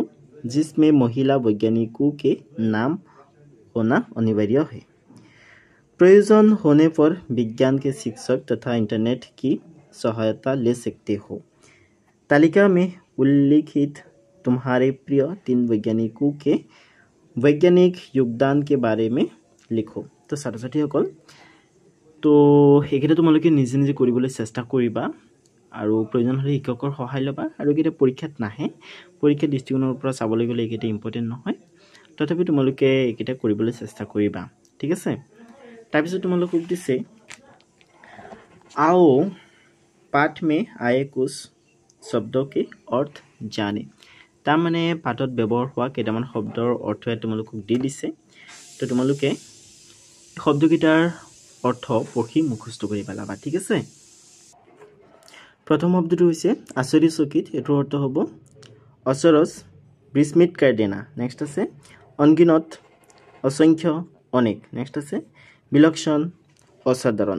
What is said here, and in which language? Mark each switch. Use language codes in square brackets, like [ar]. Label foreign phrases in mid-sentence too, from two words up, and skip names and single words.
[hi] जिसमें महिला वैज्ञानिकों के नाम होना अनिवार्य है प्रयोजन होने पर विज्ञान के शिक्षक तथा इंटरनेट की सहायता ले सकते हो तालिका में उल्लिखित तुम्हारे प्रिय 3 वैज्ञानिकों के वैज्ञानिक योगदान के बारे में लिखो तो छात्र छात्रीসকল तो [as] এইকেইটা তোমালোকে নিজে নিজে কৰিবলৈ চেষ্টা কৰিবা আৰু প্ৰয়োজন হ'লে শিক্ষকৰ সহায় লবা আৰু এইকেইটা পৰীক্ষাত নাহে পৰীক্ষা দৃষ্টিকোণৰ পৰা চাবলৈ গ'লে এইকেইটা ইম্পৰ্টেন্ট নহয় তথাপি তোমালোকে এইকেইটা কৰিবলৈ চেষ্টা কৰিবা ঠিক আছে তাৰপিছত তোমালোকক দিছে [hi] आओ पाठ में आए कुछ शब्दों के अर्थ जाने [as] তাৰ মানে পাঠত ব্যৱহাৰ হোৱা কেইটামান শব্দৰ অৰ্থ তোমালোকক দি দিছে তো তোমালোকে শব্দকেইটাৰ অৰ্থ পঢ়ি মুখস্থ কৰি পেলাবা [hi] ठीक है प्रथम शब्द आश्चर्यचकित [as] এটাৰ অৰ্থ [hi] हम अचरज विस्मित कर देना नेक्स्ट है अनगिनत असंख्य अनेक नेक्स्ट है विलक्षण असाधारण